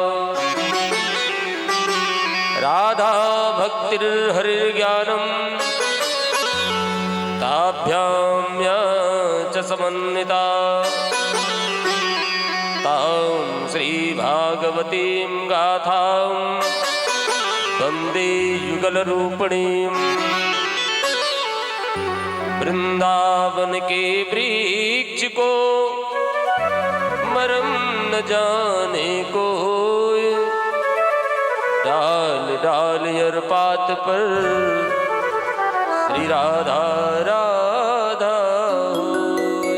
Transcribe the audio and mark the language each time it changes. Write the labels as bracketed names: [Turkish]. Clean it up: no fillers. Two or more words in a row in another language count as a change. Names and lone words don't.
[Sanskrit] राधा भक्तिर्हरिर्ज्ञानं ताभ्यां या च समन्विता तां श्रीभागवतीं गाथां वन्दे युगलरूपिणीं। [Hindi] वृंदावन के वृक्ष को मरम न जाने को डाल डाल हर पात पर श्री राधा राधा होए।